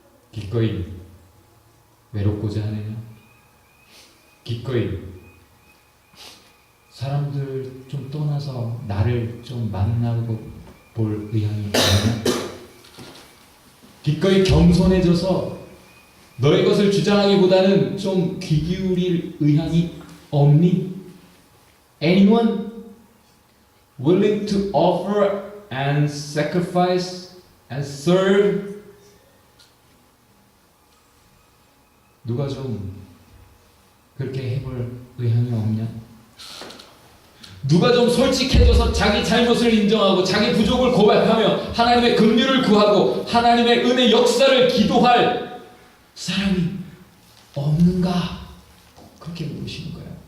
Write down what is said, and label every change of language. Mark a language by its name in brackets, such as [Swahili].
[Korean] 기꺼이 외롭고자 하느냐? 기꺼이 사람들 좀 떠나서 나를 좀 만나고 볼 의향이 있느냐? 기꺼이 겸손해져서 너의 것을 주장하기보다는 좀 귀 기울일 의향이 없니? [English] Anyone willing to offer and sacrifice and serve? [Korean] 누가 좀 그렇게 해볼 의향이 없냐? 누가 좀 솔직해져서 자기 잘못을 인정하고 자기 부족을 고백하며 하나님의 긍휼을 구하고 하나님의 은혜 역사를 기도할 사람이 없는가? 그렇게 물으시는 거예요.